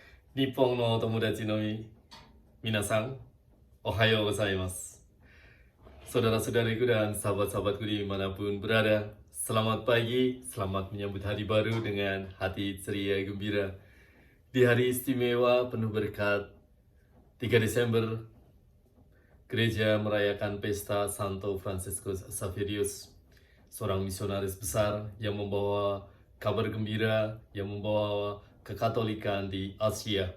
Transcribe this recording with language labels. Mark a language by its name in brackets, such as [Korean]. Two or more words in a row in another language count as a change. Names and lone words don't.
[Japanese] 日本の友達の皆さん、おはようございます。 [Indonesian] Saudara-saudariku dan sahabat-sahabatku dimanapun berada, selamat pagi, selamat menyambut hari baru dengan hati ceria gembira. Di hari istimewa penuh berkat, 3 Desember, gereja merayakan pesta Santo Franciscus Xaverius, seorang misionaris besar yang membawa kabar gembira, yang membawa kekatolikan di Asia.